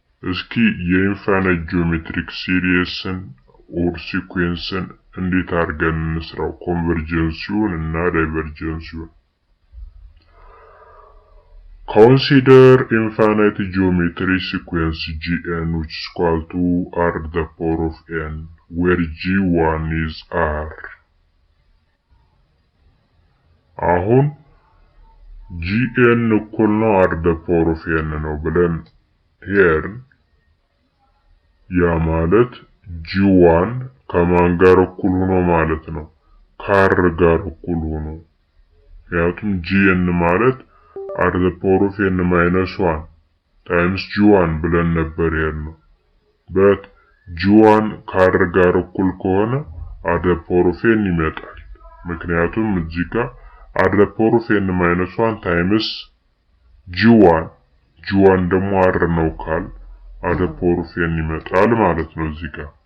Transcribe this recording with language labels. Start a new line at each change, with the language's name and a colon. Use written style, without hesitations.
Amharic: እስኪ የኢንፋይናይት ጂኦሜትሪክ ሲሪስን ኦር ሲኩዌንስን እንዴት አድርገን እንስራው? ኮንቨርጀንሲውን እና ዳይቨርጀንሲውን።
English: Consider infinite geometry sequence Gn which is equal to r to the power of n where G1 is r.
Amharic: አሁን Gn እኩል ነው r to the power of n ነው ብለን ሄርን ያ ማለት G1 ከማን ጋር እኩል ሆኖ ማለት ነው? ከr ጋር እኩል ሆኖ። ምክንያቱም Gn ማለት r to the power of n minus 1 times G1 ብለን ነበር ያልነው። but G1 ከr ጋር እኩል ከሆነ r to the power of n ይመጣል። ምክንያቱም እዚህ ጋር r to the power of n minus 1 times G1 ደግሞ r ነው ካል r to the power of n ይመጣል ማለት ነው እዚህ ጋር።